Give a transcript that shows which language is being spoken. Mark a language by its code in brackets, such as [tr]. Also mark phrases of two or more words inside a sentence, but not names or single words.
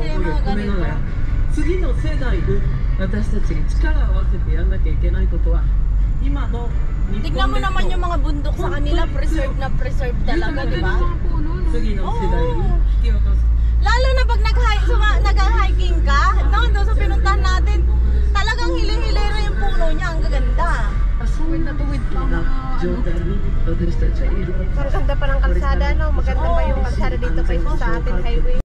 [ja] 込めながら [tl] ganito. [ja] 次の世代に私たちが力を合わせてやんなきゃいけないことは今の日 [tl] Tignan [ja] 本 [tl] mo [ja] 列 [tl] naman [ja] 島 [tl] yung mga bundok sa kanila, preserve na preserve talaga, di ba? [ja] 次の世代に引き渡す [tl] Lalo na pag nag-hiking ka, doon sa pinuntahan natin, talagang hili-hilera yung puno niya, ang gaganda. [ja] そういった状態に私たちはいる。 [tl] Ang ganda pa ng kalsada, no? Maganda pa yung kalsada dito kaysa sa ating highway.